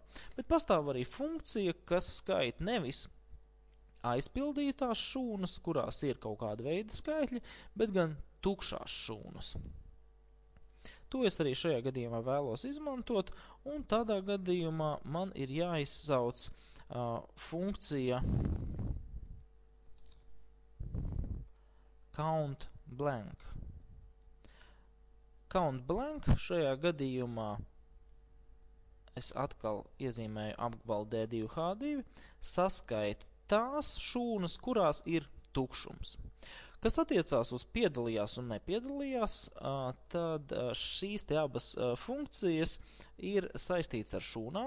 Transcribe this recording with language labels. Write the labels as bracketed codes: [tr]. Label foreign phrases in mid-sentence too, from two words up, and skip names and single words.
[lv] Bet pastāv arī funkcija, kas skaita nevis aizpildītās šūnas, kurās ir kaut kāda veida skaitļi, bet gan tukšās šūnas. To es arī šajā gadījumā vēlos izmantot, un tādā gadījumā man ir jāizsauc funkcija [en] count blank. Count blank [lv] šajā gadījumā es atkal iezīmēju apgabalu D2H2, saskaita tās šūnas, kurās ir tukšums. Kas attiecās uz piedalījās un nepiedalījās, tad šīs te abas funkcijas ir saistīts ar šūnām.